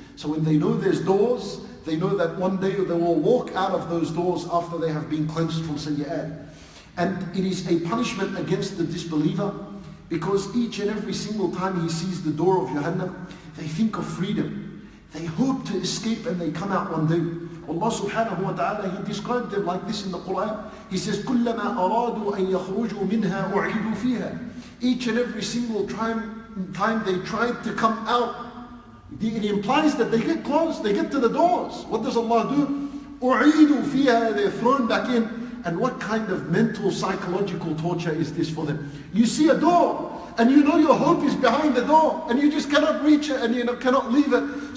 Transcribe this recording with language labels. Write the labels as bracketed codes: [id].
[en] So when they know there's doors, they know that one day they will walk out of those doors after they have been cleansed from sayyi'at. And it is a punishment against the disbeliever, because each and every single time he sees the door of Jahannam, they think of freedom. They hope to escape and they come out one day. Allah subhanahu wa ta'ala, He described them like this in the Quran. He says, [ar] كُلَّمَا أَرَادُوا أَن يَخْرُجُوا مِنْهَا أُعِيدُوا فِيهَا. [en] Each and every single time they tried to come out, it implies that they get close, they get to the doors. What does Allah do? [ar] أُعِيدُوا فِيهَا. [en] They're thrown back in. And what kind of mental, psychological torture is this for them? You see a door, and you know your hope is behind the door, and you just cannot reach it, and you cannot leave it.